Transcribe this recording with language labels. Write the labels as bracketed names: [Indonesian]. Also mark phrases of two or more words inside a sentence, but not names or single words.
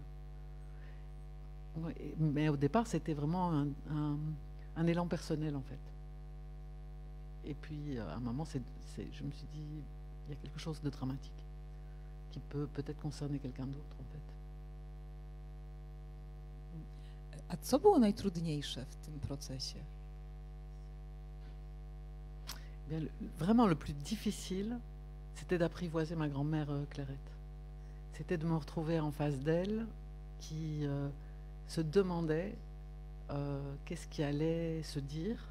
[French] Mais au départ, c'était vraiment un élan personnel, en fait. Et puis, à un moment, je me suis dit, il y a quelque chose de dramatique qui peut peut-être concerner quelqu'un d'autre, en fait. [Polish] A co było najtrudniejsze w tym procesie? [French] Bien, vraiment, le plus difficile, c'était d'apprivoiser ma grand-mère Clairette. C'était de me retrouver en face d'elle, qui se demandait qu'est-ce qui allait se dire.